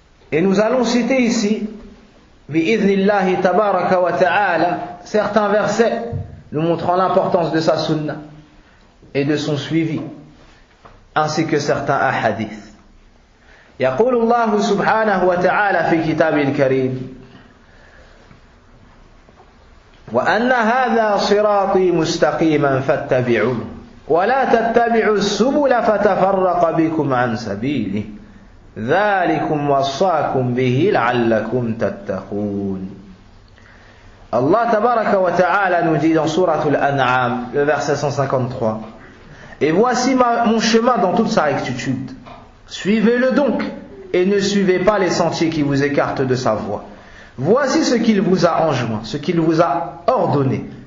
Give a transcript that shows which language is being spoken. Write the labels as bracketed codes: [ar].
[fr] Et nous allons citer ici, bi'idhnillahi tabaraka wa ta'ala, certains versets nous montrant l'importance de sa sunna et de son suivi, ainsi que certains ahadiths. [ar] يقول الله سبحانه وتعالى في كتابه الكريم وأن هذا صراطي مستقيما فاتبعوه ولا تتبعوا السبل فتفرق بكم عن سبيله ذلكم وصاكم به لعلكم تتقون. [fr] Allah tabaraka wa ta'ala nous dit dans Sourate Al-An'am, le verset 153, et voici mon chemin dans toute sa rectitude. Suivez-le donc et ne suivez pas les sentiers qui vous écartent de sa voie. Voici ce qu'il vous a enjoint, ce qu'il vous a ordonné.